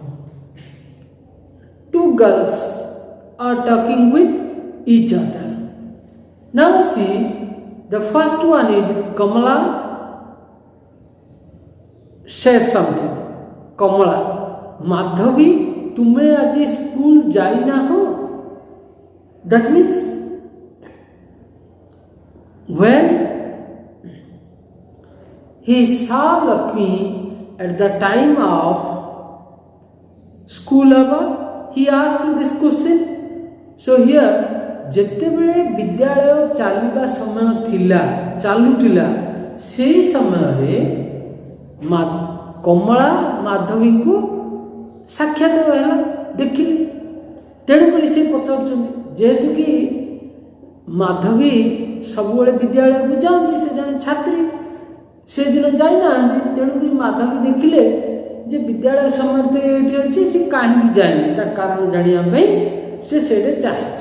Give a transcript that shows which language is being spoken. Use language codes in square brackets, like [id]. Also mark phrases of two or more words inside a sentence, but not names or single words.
[en] Two girls are talking with each other. Now see, the first one is Kamala says something. Kamala, Madhavi, [bho] तुम्हें आज स्कूल जाई ना हो. [en] That means when he saw Lakshmi at the time of school hour, he asked this question. So here, [or] ଯେତେବେଳେ ବିଦ୍ୟାଳୟ ଚାଲିବା ସମୟ ଥିଲା ଚାଲୁଥିଲା ସେହି ସମୟରେ କମଳା ମାଧବୀଙ୍କୁ ସାକ୍ଷାତ ହେଲା, ଦେଖିଲେ, ତେଣୁକରି ସେ ପଚାରୁଛନ୍ତି ଯେହେତୁ କି ମାଧବୀ ସବୁବେଳେ ବିଦ୍ୟାଳୟକୁ ଯାଆନ୍ତି, ସେ ଜଣେ ଛାତ୍ରୀ, ସେଦିନ ଯାଇନାହାନ୍ତି, ତେଣୁକରି ମାଧବୀ ଦେଖିଲେ ଯେ ବିଦ୍ୟାଳୟ ସମୟରେ ତ ଏଠି ଅଛି, ସେ କାହିଁକି ଯାଇନି, ତା କାରଣ ଜାଣିବା ପାଇଁ ସେ ସେଇଠି ଚାହିଁଛି.